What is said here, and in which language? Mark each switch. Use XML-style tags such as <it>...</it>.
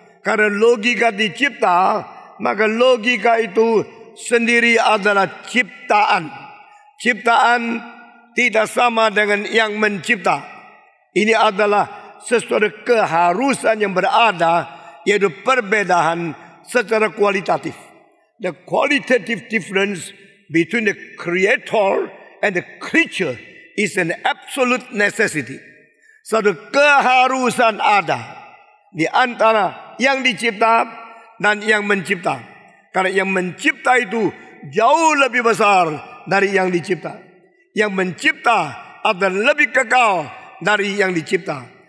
<id>Karena logika dicipta, maka logika itu sendiri adalah ciptaan. Ciptaan tidak sama dengan yang mencipta. Ini adalah sesuatu keharusan yang berada, yaitu perbedaan secara kualitatif.</id> <en>The qualitative difference between the creator and the creature is an absolute necessity.</en> <id>Satu keharusan ada di antara yang dicipta dan yang mencipta. Karena yang mencipta itu jauh lebih besar dari yang dicipta. Yang mencipta adalah lebih kekal dari yang dicipta.</id>